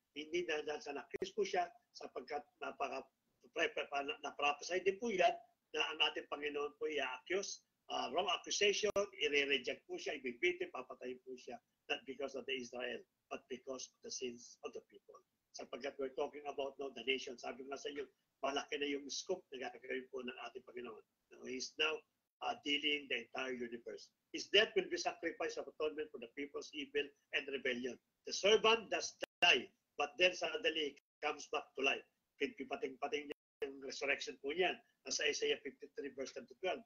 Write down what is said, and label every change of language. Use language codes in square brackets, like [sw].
[tl] Hindi na na-accuse po siya sapagkat na-prophesy din po yan na ang ating Panginoon po i-accuse. [en] Wrong accusation, [tl] i-reject po siya, ibibiti, papatayin po siya, [en] not because of the Israel, but because of the sins of the people. Sapagkat we're talking about now the nation. [tl] Sabi nga sa inyo, malaki na yung scope na gagawin po ng ating Panginoon. [en] Now, He's now dealing the entire universe. His death will be sacrifice of atonement for the people's evil and rebellion. The servant does die, but then suddenly comes back to life. [tl] Pating-pating yung resurrection po yan. Nasa Isaiah 53 verse 10 to 12.